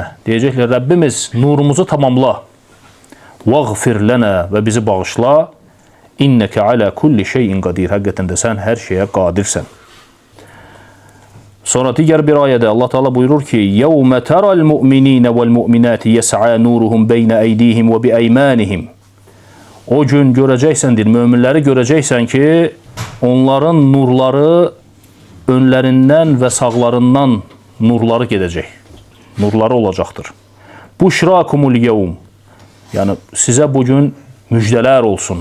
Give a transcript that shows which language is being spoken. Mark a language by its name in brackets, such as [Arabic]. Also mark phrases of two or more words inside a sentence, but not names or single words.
[Azerbaijani] Deyəcəklər, Rəbbimiz nurumuzu tamamla. [Arabic] "وَاغْفِرْ لَنَا" [Azerbaijani] və bizi bağışla. [Arabic] "إِنَّكَ عَلَى كُلِّ شَيْءٍ قَدِيرٌ." [Azerbaijani] Həqiqətən də sən hər şeyə qadirsən. Sonra digər bir ayədə Allah Teala buyurur ki: [Arabic] "يَوْمَ تَرَى الْمُؤْمِنِينَ وَالْمُؤْمِنَاتِ يَسْعَى نُورُهُمْ بَيْنَ أَيْدِيهِمْ وَبِأَيْمَانِهِمْ." [Azerbaijani] O gün görəcəksəndir, möminləri görəcəksən ki, onların nurları önlərindən və sağlarından nurları gedəcək. Nurları olacaqdır. [Arabic] "بُشْرَاكُمُ الْيَوْمَ." [Azerbaijani] Yəni sizə bugün müjdələr olsun.